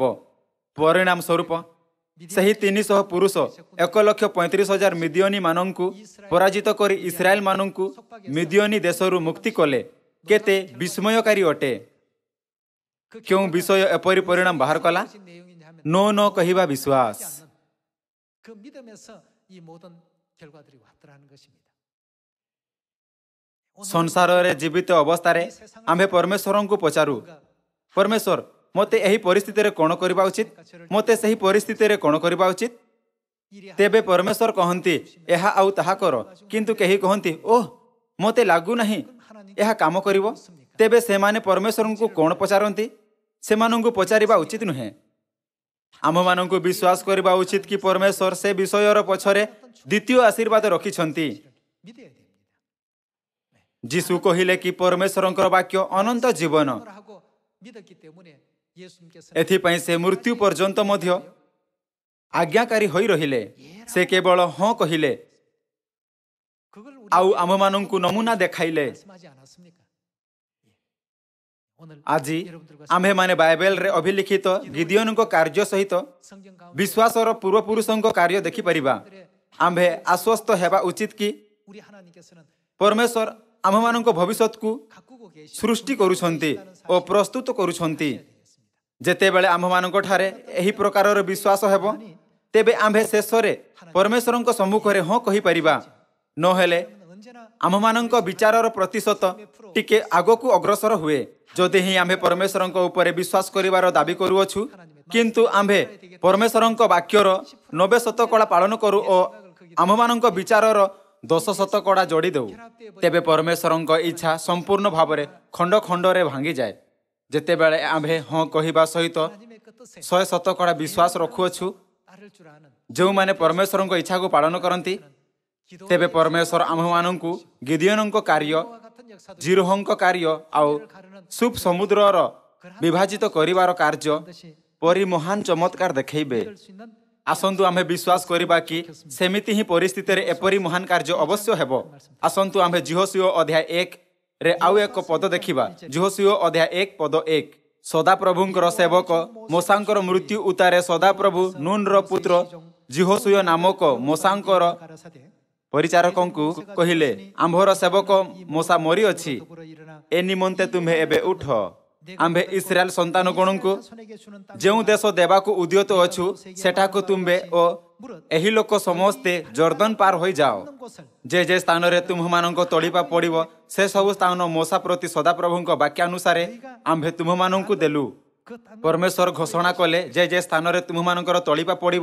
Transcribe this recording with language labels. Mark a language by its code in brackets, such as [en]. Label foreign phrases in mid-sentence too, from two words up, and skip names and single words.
[or] ପରିଣାମ ସ୍ୱରୂପ ସେହି 300 ପୁରୁଷ 1,35,000 ମିଦିଓନୀମାନଙ୍କୁ ପରାଜିତ କରି ଇସ୍ରାଏଲମାନଙ୍କୁ ମିଦିଓନୀ ଦେଶରୁ ମୁକ୍ତି କଲେ। କେତେ ବିସ୍ମୟକାରୀ ଅଟେ! କେଉଁ ବିଷୟ ଏପରି ପରିଣାମ ବାହାର କଲା? ନ କହିବା ବିଶ୍ୱାସ। [ko] 결과들이 왔더라는 것입니다. [or] ସଂସାରରେ ଜୀବିତ ଅବସ୍ଥାରେ ଆମ୍ଭେ ପରମେଶ୍ୱରଙ୍କୁ ପଚାରୁ, ପରମେଶ୍ୱର ମୋତେ ଏହି ପରିସ୍ଥିତିରେ କ'ଣ କରିବା ଉଚିତ, ମୋତେ ସେହି ପରିସ୍ଥିତିରେ କ'ଣ କରିବା ଉଚିତ। ତେବେ ପରମେଶ୍ୱର କହନ୍ତି ଏହା ଆଉ ତାହା କର, କିନ୍ତୁ କେହି କହନ୍ତି ଓଃ ମୋତେ ଲାଗୁନାହିଁ ଏହା କାମ କରିବ। ତେବେ ସେମାନେ ପରମେଶ୍ୱରଙ୍କୁ କ'ଣ ପଚାରନ୍ତି? ସେମାନଙ୍କୁ ପଚାରିବା ଉଚିତ ନୁହେଁ। ଆମ୍ଭମାନଙ୍କୁ ବିଶ୍ୱାସ କରିବା ଉଚିତ କି ପରମେଶ୍ୱର ସେ ବିଷୟର ପଛରେ ଦ୍ୱିତୀୟ ଆଶୀର୍ବାଦ ରଖିଛନ୍ତି। [ko] 믿어야 됩니다. [or] ଯୀଶୁ କହିଲେ କି ପରମେଶ୍ୱରଙ୍କର ବାକ୍ୟ ଅନନ୍ତ ଜୀବନ। [ko] 하고 믿었기 때문에 예수님께서 [or] ଏଥିପାଇଁ ସେ ମୃତ୍ୟୁ ପର୍ଯ୍ୟନ୍ତ ମଧ୍ୟ ଆଜ୍ଞାକାରୀ ହୋଇ ରହିଲେ। ସେ କେବଳ ହଁ କହିଲେ [ko] 그걸 우리 [or] ଆଉ ଆମମାନଙ୍କୁ ନମୁନା ଦେଖାଇଲେ। [ko] 말씀하지 않았습니까? 오늘 [or] ଆଜି [ko] 여러분들과 [or] ଆମ୍ଭେମାନେ ବାଇବେଲରେ ଅଭିଲିଖିତ ଗିଦିଓନଙ୍କ କାର୍ଯ୍ୟ ସହିତ [ko] 성경 가운데 [or] ବିଶ୍ୱାସର ପୂର୍ବପୁରୁଷଙ୍କ କାର୍ଯ୍ୟ ଦେଖିପାରିବା। ଆମ୍ଭେ ଆଶ୍ୱସ୍ତ ହେବା ଉଚିତ କି [ko] 우리 하나님께서는 [or] ପରମେଶ୍ୱର ଆମମାନଙ୍କ ଭବିଷ୍ୟତକୁ [ko] 가꾸고 계신 [or] ସୃଷ୍ଟି କରୁଛନ୍ତି ଓ ପ୍ରସ୍ତୁତ କରୁଛନ୍ତି। ଯେତେବେଳେ ଆମ୍ଭମାନଙ୍କଠାରେ ଏହି ପ୍ରକାରର ବିଶ୍ୱାସ ହେବ, ତେବେ ଆମ୍ଭେ ଶେଷରେ ପରମେଶ୍ୱରଙ୍କ ସମ୍ମୁଖରେ ହଁ କହିପାରିବା। ନହେଲେ [ko] 언제나 [or] ଆମମାନଙ୍କ ବିଚାରର ପ୍ରତିଶତ ଟିକେ ଆଗକୁ ଅଗ୍ରସର ହୁଏ। ଯଦି ହିଁ ଆମ୍ଭେ ପରମେଶ୍ୱରଙ୍କ ଉପରେ ବିଶ୍ୱାସ କରିବାର ଦାବି କରୁଅଛୁ, କିନ୍ତୁ ଆମ୍ଭେ ପରମେଶ୍ୱରଙ୍କ ବାକ୍ୟର 90% ପାଳନ କରୁ ଓ ଆମମାନଙ୍କ ବିଚାରର 10% ଯୋଡ଼ି ଦେଉ, ତେବେ ପରମେଶ୍ୱରଙ୍କ ଇଚ୍ଛା ସମ୍ପୂର୍ଣ୍ଣ ଭାବରେ ଖଣ୍ଡ ଖଣ୍ଡରେ ଭାଙ୍ଗିଯାଏ। ଯେତେବେଳେ ଆମ୍ଭେ ହଁ କହିବା ସହିତ [ko] 하나님의 그 뜻에 [or] 100% ବିଶ୍ୱାସ ରଖୁଅଛୁ, [ko] 따를 줄 ଆ는 [or] ଯେଉଁମାନେ ପରମେଶ୍ୱରଙ୍କ ଇଚ୍ଛାକୁ ପାଳନ କରନ୍ତି, ତେବେ ପରମେଶ୍ୱର ଆମ୍ଭମାନଙ୍କୁ ଗିଦିଓନଙ୍କ କାର୍ଯ୍ୟ, [ko] 기도와 같은 역사도 [or] ଜିରୋହଙ୍କ କାର୍ଯ୍ୟ ଆଉ ସୁପ୍ ସମୁଦ୍ରର ବିଭାଜିତ କରିବାର କାର୍ଯ୍ୟ ପରି ମହାନ ଚମତ୍କାର ଦେଖାଇବେ। [ko] 될 수 있는 [or] ଆସନ୍ତୁ ଆମ୍ଭେ ବିଶ୍ୱାସ କରିବା କି ସେମିତି ହିଁ ପରିସ୍ଥିତିରେ ଏପରି ମହାନ କାର୍ଯ୍ୟ ଅବଶ୍ୟ ହେବ। ଆସନ୍ତୁ ଆମ୍ଭେ ଯହୋଶୁଆ ଅଧ୍ୟାୟ 1ରେ ଆଉ ଏକ ପଦ ଦେଖିବା। ଯହୋଶୁଆ ଅଧ୍ୟାୟ 1 ପଦ 1। ସଦାପ୍ରଭୁଙ୍କର ସେବକ ମୋଶାଙ୍କର ମୃତ୍ୟୁ ଉତ୍ତାରେ ସଦାପ୍ରଭୁ ନୁନର ପୁତ୍ର ଯହୋଶୁଆ ନାମକ ମୋଶାଙ୍କର [ko] 가라사대 [or] ପରିଚାରକଙ୍କୁ କହିଲେ, ଆମ୍ଭର ସେବକ ମୋଶା ମରିଅଛି, [ko] 더불어 일어나 [or] ଏ ନିମନ୍ତେ ତୁମ୍ଭେ ଏବେ ଉଠ। ଆମ୍ଭେ ଇସ୍ରାଏଲ ସନ୍ତାନଗଣଙ୍କୁ [ko] 손에게 주는 땅 [or] ଯେଉଁ ଦେଶ ଦେବାକୁ ଉଦ୍ୟତ ଅଛୁ, ସେଠାକୁ ତୁମ୍ଭେ ଓ ଏହି ଲୋକ ସମସ୍ତେ ଜର୍ଦ୍ଦନ ପାର ହୋଇଯାଅ। [ko] 없는 곳을 [or] ଯେ ସ୍ଥାନରେ ତୁମ୍ଭମାନଙ୍କ ତଳିପା ପଡ଼ିବ, ସେ ସବୁ ସ୍ଥାନ ମୋଶା ପ୍ରତି ସଦାପ୍ରଭୁଙ୍କ ବାକ୍ୟାନୁସାରେ ଆମ୍ଭେ ତୁମ୍ଭମାନଙ୍କୁ ଦେଲୁ। [ko] 그 땅을 [or] ପରମେଶ୍ୱର ଘୋଷଣା କଲେ ଯେ ସ୍ଥାନରେ ତୁମ୍ଭମାନଙ୍କର ତଳିପା ପଡ଼ିବ,